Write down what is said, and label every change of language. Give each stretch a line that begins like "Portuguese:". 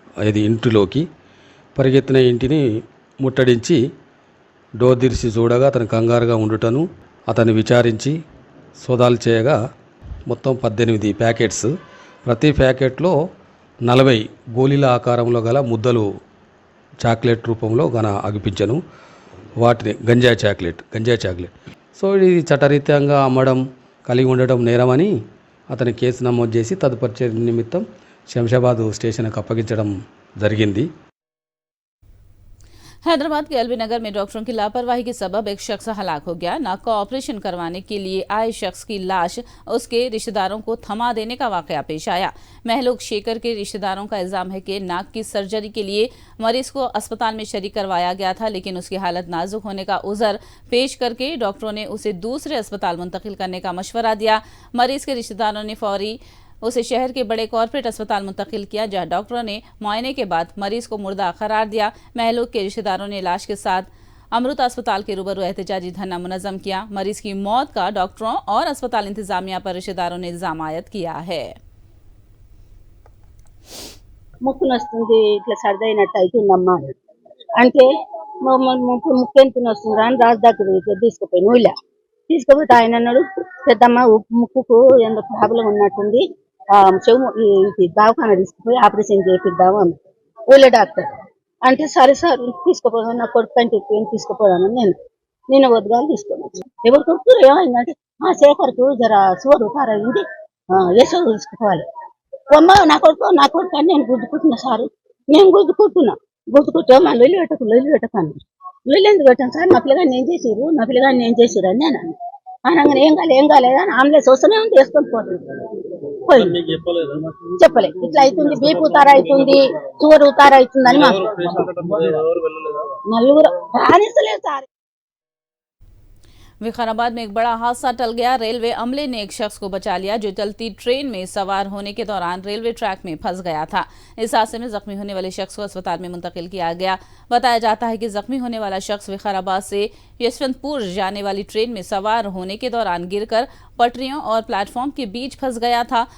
Telugu: ఇది ఇంటిలోకి పరిగెత్తిన ఇంటిని ముట్టడించి డోర్ తెరిచి చూడగా అతను కంగారుగా ఉండుటను అతన్ని విచారించి సోదాలు చేయగా మొత్తం 18 ప్యాకెట్స్, ప్రతి ప్యాకెట్లో 40 గోళీల ఆకారంలో గల ముద్దలు చాక్లెట్ రూపంలో అగిపించను. వాటిని గంజాయి చాక్లెట్. సో ఇది చట్టరీత్యంగా అమ్మడం, కలిగి ఉండడం నేరమని అతని కేసు నమోదు చేసి తదుపరి చర్య నిమిత్తం శంషాబాద్ స్టేషన్కి అప్పగించడం జరిగింది.
Hindi: हैदराबाद के एलबी नगर में डॉक्टरों की लापरवाही के सबब एक शख्स हलाक हो गया। नाक का ऑपरेशन करवाने के लिए आए शख्स की लाश उसके रिश्तेदारों को थमा देने का वाकया पेश आया। महलूक शेखर के रिश्तेदारों का इल्जाम है कि नाक की सर्जरी के लिए मरीज को अस्पताल में शरीक करवाया गया था, लेकिन उसकी हालत नाजुक होने का उज़र पेश करके डॉक्टरों ने उसे दूसरे अस्पताल मुंतकिल करने का मशवरा दिया। मरीज के रिश्तेदारों ने फौरी उसे शहर के बड़े कॉर्पोरेट अस्पताल मुंतकिल किया, जहां डॉक्टरों ने मुआयने के बाद मरीज को मुर्दा करार दिया। महलूक के रिश्तेदारों ने लाश के साथ अमृता अस्पताल के रूबरू एहतजाजी धरना मुनज़्ज़म किया। मरीज की मौत का डॉक्टरों और अस्पताल इंतजामिया पर रिश्तेदारों ने इल्जाम आयद किया है।
Telugu: ముక్కు నొస్తుంది, ఇట్లా సర్దైనట్టు అవుతుందమ్మా అంటే ముక్కు ఎంత నొస్తుందా అని రాజు దగ్గర తీసుకుపోయి ఊళ్ళో తీసుకుపోతే ఆయన అన్నాడు, పెద్దమ్మ ముక్కుకు ఎంత ప్రాబ్లం ఉన్నట్టుంది, చెవు దవాఖాన తీసుకుపోయి ఆపరేషన్ చేపిద్దాము అన్న ఊళ్ళో డాక్టర్ అంటే సరే సార్ తీసుకుపోదాం, నా కొడుకు కంటే తీసుకుపోదాను నేను వద్దుగాలు తీసుకున్నాను. ఎవరు కొడుకు ఏమైందంటే శేఖర్కు జర సువరు కారైంది, యశో తీసుకుపోవాలి. అమ్మ నా కొడుకు అని నేను గుద్దుకుంటున్నా సారు, నేను గుద్దుకుంటే మా లొల్లి పెట్టకాను. లొల్లి ఎందుకు పెట్టాను సార్, నా పిల్లగాన్ని ఏం చేసిరు అని నేను అనగానే ఏం కాలేదు అని అంబులెన్స్ వస్తూనే ఉంది, వేసుకొని పోయింది. చెప్పలే ఇట్లా అవుతుంది, బీపీ ఉతార అవుతుంది, షుగర్ ఉతార అవుతుంది అని మాకు నలుగురు రాణిస్తలేదు సార్.
Hindi: विकाराबाद में एक बड़ा हादसा टल गया। रेलवे अमले ने एक शख्स को बचा लिया जो चलती ट्रेन में सवार होने के दौरान रेलवे ट्रैक में फंस गया था। इस हादसे में जख्मी होने वाले शख्स को अस्पताल में मुंतकिल किया गया। बताया जाता है कि जख्मी होने वाला शख्स विकाराबाद से यशवंतपुर जाने वाली ट्रेन में सवार होने के दौरान गिरकर पटरियों और प्लेटफॉर्म के बीच फंस गया था।